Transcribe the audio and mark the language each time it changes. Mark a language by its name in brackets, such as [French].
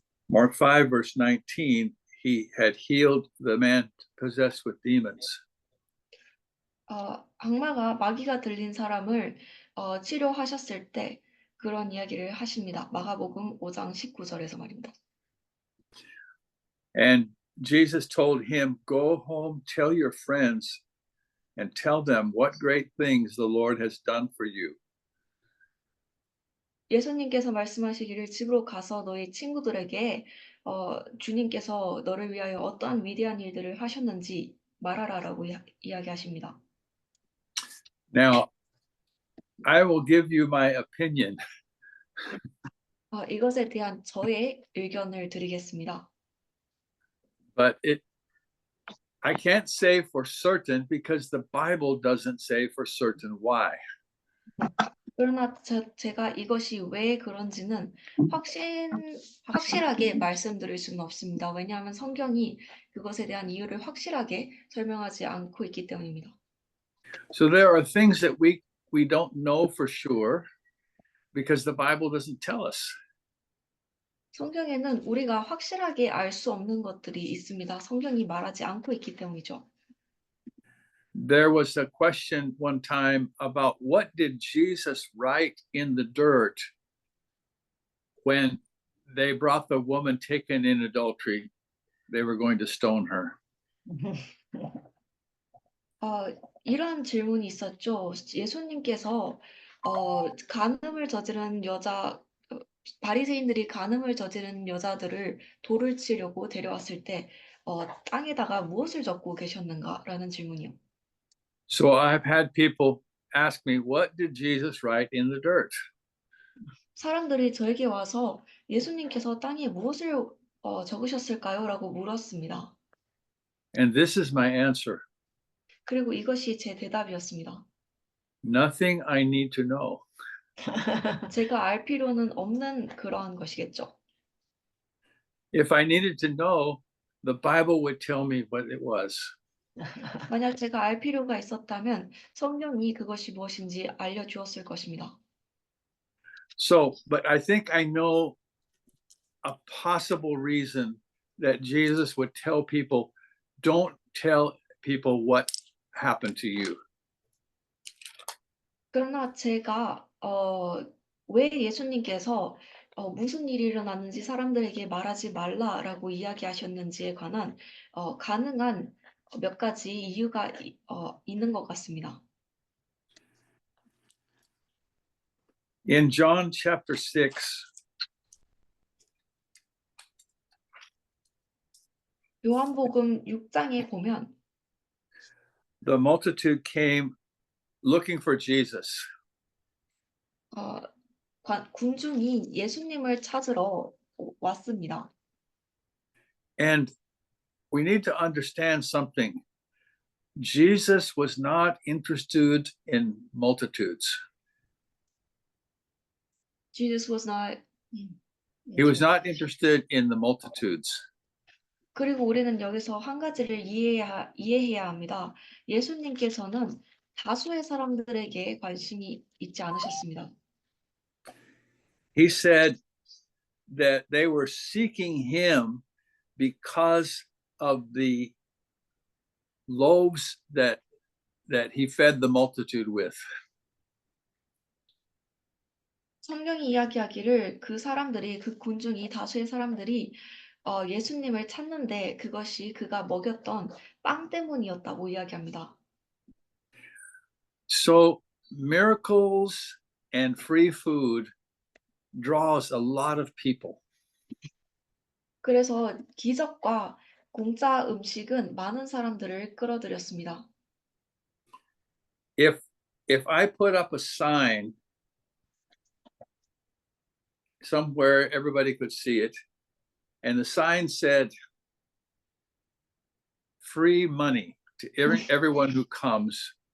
[English] Mark 5 verse 19, he had healed the man possessed with demons. [Korean] 악마가 마귀가 들린 사람을 치료하셨을 때 그런 이야기를 하십니다. 마가복음 5장 19절에서 말입니다. [English] And Jesus told him, go home, tell your friends, and tell them what great things the Lord has done for you. [Korean] 예수님께서 말씀하시기를 집으로 가서 너희 친구들에게 주님께서 너를 위하여 어떠한 위대한 일들을 하셨는지 말하라라고 이야기하십니다. [English] Now, I will give you my opinion. [Korean] 이것에 대한 저의 의견을 드리겠습니다. [English] But I can't say for certain because the Bible doesn't say for certain why. [Korean] 그러나 제가 이것이 왜 그런지는 확실하게 말씀드릴 수는 없습니다. 왜냐하면 성경이 그것에 대한 이유를 확실하게 설명하지 않고 있기 때문입니다. [English] So there are things that we don't know for sure because the Bible doesn't tell us. [Korean] 성경에는 우리가 확실하게 알 수 없는 것들이 있습니다. 성경이 말하지 않고 있기 때문이죠. [English] There was a question one time about what did Jesus write in the dirt when they brought the woman taken in adultery. They were going to stone her. [Korean] 이런 질문이 있었죠. 예수님께서 간음을 저지른 바리새인들이 간음을 저지른 여자들을 돌을 치려고 데려왔을 때 땅에다가 무엇을 적고 계셨는가라는 질문이요. [English] So I've had people ask me, what did Jesus write in the dirt? [Korean] 사람들이 저에게 와서 예수님께서 땅에 무엇을 적으셨을까요? 라고 물었습니다. [English] And this is my answer. [Korean] 그리고 이것이 제 대답이었습니다. [English] Nothing I need to know. [Korean] 제가 알 필요는 없는 그러한 것이겠죠. [English] If I needed to know, the Bible would tell me what it was. [Korean] 만약 제가 알 필요가 있었다면 성경이 그것이 무엇인지 알려주었을 것입니다. [English] So, but I think I know a possible reason that Jesus would tell people, don't tell people what happened to you. [Korean] 그러나 제가 왜 예수님께서 무슨 일이 일어났는지 사람들에게 말하지 말라라고 이야기하셨는지에 관한 가능한 몇 가지 이유가 있는 것 같습니다. [English] In John chapter 6, [Korean] 요한복음 6장에 보면 [English] the multitude came looking for Jesus. [Korean] 군중이 예수님을 찾으러 왔습니다. [English] And we need to understand something. Jesus was not interested in multitudes. Jesus was not. He was not interested in the multitudes. [Korean] 그리고 우리는 여기서 한 가지를 이해해야 합니다. 예수님께서는 다수의 사람들에게 관심이 있지 않으셨습니다. [English] He said that they were seeking him because of the loaves that he fed the multitude with. [Korean] 성경이 이야기하기를 그 군중이 다수의 사람들이 예수님을 찾는데 그것이 그가 먹였던 빵 때문이었다고 이야기합니다. [English] So miracles and free food draws a lot of people. [Korean] 그래서 기적과 공짜 음식은 많은 사람들을 끌어들였습니다. [English] If I put up a sign somewhere everybody could see it, and the sign said free money to everyone who comes,